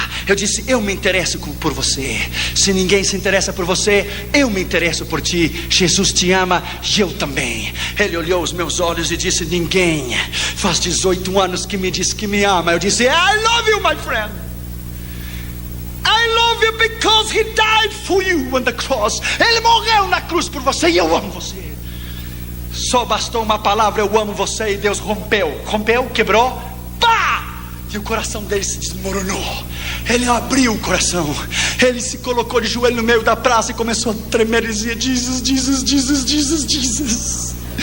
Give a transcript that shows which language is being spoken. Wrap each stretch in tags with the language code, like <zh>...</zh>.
<pt>Eu disse: eu me interesso por você. Se ninguém se interessa por você, eu me interesso por ti. Jesus te ama e eu também. Ele olhou os meus olhos e disse: ninguém faz 18 anos que me diz que me ama. Eu disse:</pt> <en>I love you, my friend. I love you because he died for you on the cross.</en> <pt>Ele morreu na cruz por você e eu amo você. Só bastou uma palavra: eu amo você, e Deus rompeu, quebrou, pá! E o coração dele se desmoronou. Ele abriu o coração. Ele se colocou de joelho no meio da praça e começou a tremer e dizia: Jesus, Jesus, Jesus, Jesus, Jesus.</pt>